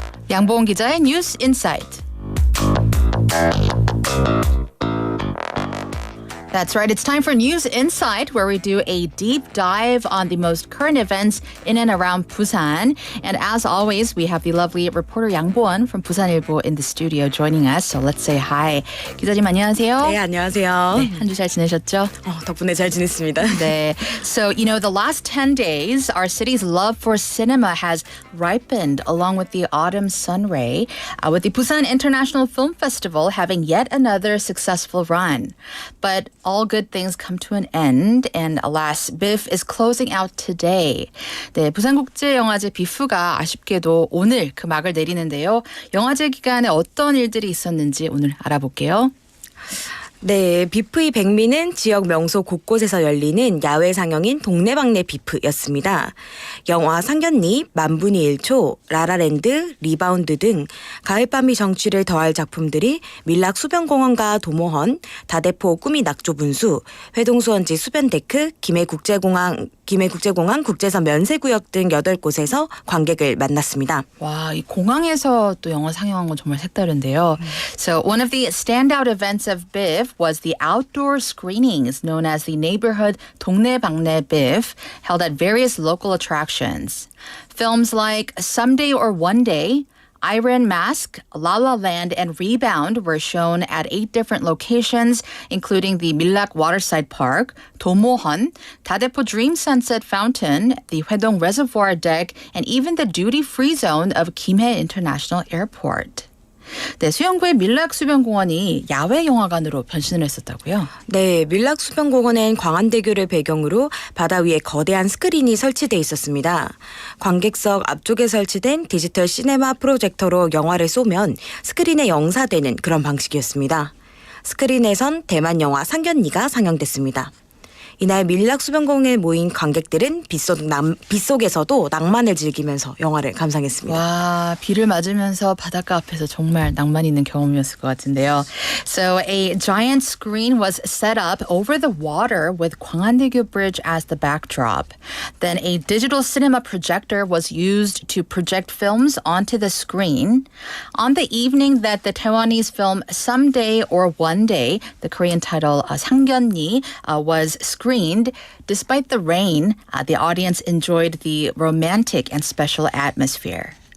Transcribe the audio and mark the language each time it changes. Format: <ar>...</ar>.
<ko>양보은 기자의 뉴스 인사이트.</ko> <en>That's right. It's time for News Insight, where we do a deep dive on the most current events in and around Busan. And as always, we have the lovely reporter Yang Bo-won from Busanilbo in the studio joining us. So let's say hi.</en> <ko>기자님 안녕하세요. 네, 안녕하세요. 네, 한 주 잘 지내셨죠? 덕분에 잘 지냈습니다. 네.</ko> <en>So, you know, the last 10 days, our city's love for cinema has ripened along with the autumn sun ray, with the Busan International Film Festival having yet another successful run. But all good things come to an end, and alas, BIF is closing out today.</en> <ko>네, 부산국제영화제 비프가 아쉽게도 오늘 그 막을 내리는데요. 영화제 기간에 어떤 일들이 있었는지 오늘 알아볼게요. 네, 비프의 백미는 지역 명소 곳곳에서 열리는 야외 상영인 동네방네 비프였습니다. 영화 상견니, 만분의 1초, 라라랜드, 리바운드 등 가을밤이 정취를 더할 작품들이 밀락 수변공원과 도모헌, 다대포 꿈이 낙조 분수, 회동수원지 수변데크, 김해국제공항 국제선 면세구역 등 8곳에서 관객을 만났습니다. 와, 이 공항에서 또 영화 상영한 건 정말 색다른데요.</ko> <en>So one of the standout events of BIF was the outdoor screenings known as the neighborhood 동네방네 BIF held at various local attractions. Films like Someday or One Day, Iron Mask, La La Land, and Rebound were shown at 8 different locations, including the Millak Waterside Park, Tomohon, Dadepo Dream Sunset Fountain, the Hwaedong Reservoir Deck, and even the duty-free zone of Kimhae International Airport.</en> <ko>네, 수영구의 밀락 수변공원이 야외 영화관으로 변신을 했었다고요? 네, 밀락 수변공원엔 광안대교를 배경으로 바다 위에 거대한 스크린이 설치돼 있었습니다. 관객석 앞쪽에 설치된 디지털 시네마 프로젝터로 영화를 쏘면 스크린에 영사되는 그런 방식이었습니다. 스크린에선 대만 영화 상견니가 상영됐습니다. 이날 밀락 수변공원에 모인 관객들은 빗속에서도 낭만을 즐기면서 영화를 감상했습니다. 와, 비를 맞으면서 바닷가 앞에서 정말 낭만 있는 경험이었을 것 같은데요.</ko> <en>So a giant screen was set up over the water with 광안대교 Bridge as the backdrop. Then a digital cinema projector was used to project films onto the screen. On the evening that the Taiwanese film Someday or One Day, the Korean title 상견니, was screened, despite the rain, the audience enjoyed the romantic and special atmosphere.</en>